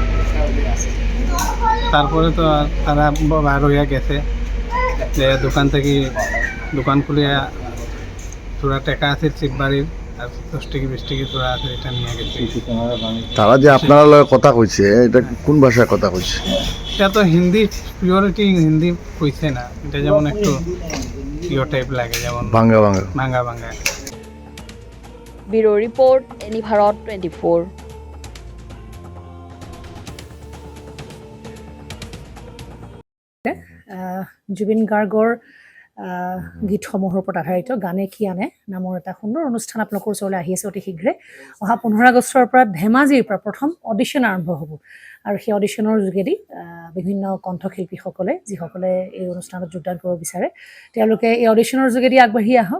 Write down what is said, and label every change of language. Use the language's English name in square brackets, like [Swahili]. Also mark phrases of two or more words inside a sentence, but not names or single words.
[Bangla] তারপরে তো তারা বার হইয়া গেছে, যে দোকান থেকে দোকান খুলিয়া থোড়া টাকা আছে চিপ বাড়ির আর 10 টাকা 20 টাকা থোড়া আছে, এটা নিয়ে গেছে। তারা যে আপনারা লগে কথা কইছে, এটা কোন ভাষায় কথা কইছে? এটা তো হিন্দি, পিওরিটি হিন্দি কইছে না, এটা যেমন একটু [English] pure type [Bangla] লাগে, যেমন ভাঙ্গা ভাঙ্গা। [English] Bureau report, [Assamese] এনি ভাৰত 24। জুবিন গাৰ্গৰ গীতসমূহৰ ওপৰত আধাৰিত গানে কি আনে নামৰ এটা সুন্দৰ অনুষ্ঠান আপোনালোকৰ ওচৰলৈ আহি আছে অতি শীঘ্ৰে। অহা 15 আগষ্টৰ পৰা ধেমাজিৰ পৰা প্ৰথম অডিশ্যন আৰম্ভ হ'ব আৰু সেই অডিশ্যনৰ যোগেদি বিভিন্ন কণ্ঠশিল্পীসকলে যিসকলে এই অনুষ্ঠানত যোগদান কৰিব বিচাৰে তেওঁলোকে এই অডিশ্যনৰ যোগেদি আগবাঢ়ি আহক।